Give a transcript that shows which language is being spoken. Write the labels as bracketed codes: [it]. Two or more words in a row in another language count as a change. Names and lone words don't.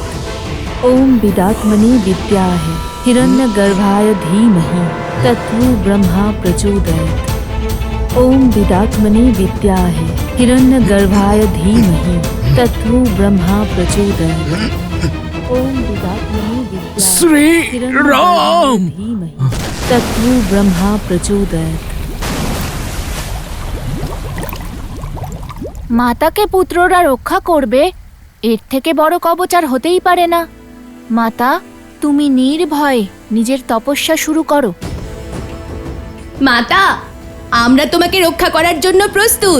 [sa] ओम विदात्मनि विद्याः हिरण्यगर्भाय धीमहि तत्रो ब्रह्मा प्रचोदयात्। ओम विदात्मनि विद्याः हिरण्यगर्भाय धीमहि तत्रो ब्रह्मा प्रचोदयात्। ओम विदात्मनि विद्याः श्री हिरण्यगर्भाय राम! धीमहि तत्रो ब्रह्मा प्रचोदयात्। [bn] মাতাকে পুত্ররা রক্ষা করবে, এর থেকে বড় কবচ আর হতেই পারে না। মাতা, তুমি নির্ভয়ে নিজের তপস্যা শুরু করো। মাতা, আমরা তোমাকে রক্ষা করার জন্য প্রস্তুত।